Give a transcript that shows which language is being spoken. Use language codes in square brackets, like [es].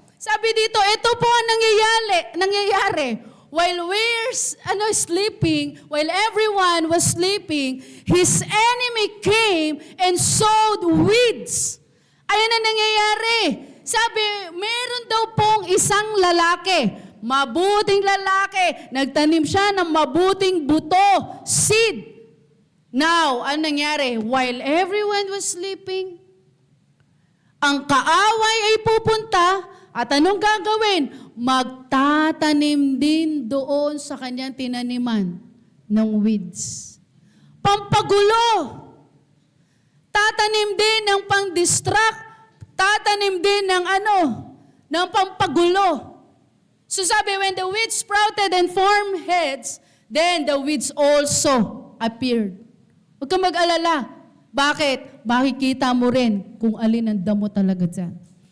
[tl] Sabi dito, ito po ang nangyayari. [en] While we're sleeping, while everyone was sleeping, his enemy came and sowed weeds. [tl] Ayan ang nangyayari. Sabi, meron daw pong isang lalaki, mabuting lalaki, nagtanim siya ng mabuting buto, seed. Now, ano nangyari? [en] While everyone was sleeping, [tl] ang kaaway ay pupunta at anong gagawin? Magtatanim din doon sa kanyang tinaniman ng weeds. Pampagulo. Tatanim din ng pang-distract. Tatanim din ng ng pampagulo. [en] So sabi, when the weeds sprouted and formed heads, then the weeds also appeared. [tl] Huwag kang mag-alala. Bakit? Makikita mo rin kung alin ang damo talaga dyan.